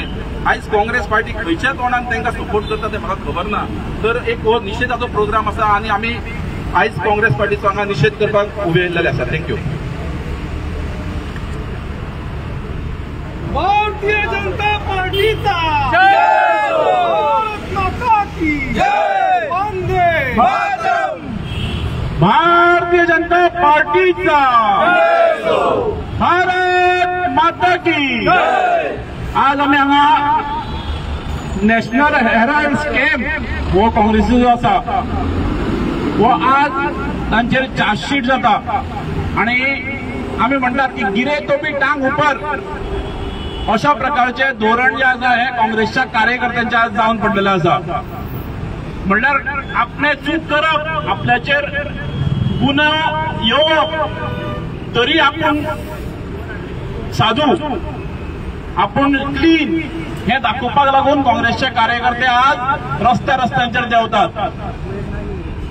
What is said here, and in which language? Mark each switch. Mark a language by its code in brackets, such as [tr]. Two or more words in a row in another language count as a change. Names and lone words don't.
[kok] आयज काँग्रेस पार्टी खंयच्या तोंडान तांकां सपोर्ट करता ते म्हाका खबर ना. तर एक हो निशेधाचो प्रोग्राम आसा आनी आमी आयज काँग्रेस पार्टीचो हांगा निशेध करपाक उबे येयल्लेले आसा. [en] thank you. [hi] भारतीय जनता पार्टीचा जय हो, भारत माता की जय, वंदे मातरम. भारतीय जनता पार्टीचा जय हो, भारत माता की जय. [kok] आज आम्ही हांगा नॅशनल हेराल्ड स्कॅम हो काँग्रेसीचो आसा हो आज तांचेर चार्जशीट जाता आनी आमी म्हणटात की [hi] गिरे तो भी टांग ऊपर [kok] अशा प्रकारचे धोरण जे आसा हे काँग्रेसच्या कार्यकर्त्यांच्या आज जावन पडलेले आसा. म्हणल्यार आपणे चूक करप, आपल्याचेर गुन्हो येवप तरी आपूण साधू, आपूण क्लीन हे दाखोवपाक लागून काँग्रेसचे कार्यकर्ते आज रस्त्यांचेर देंवतात.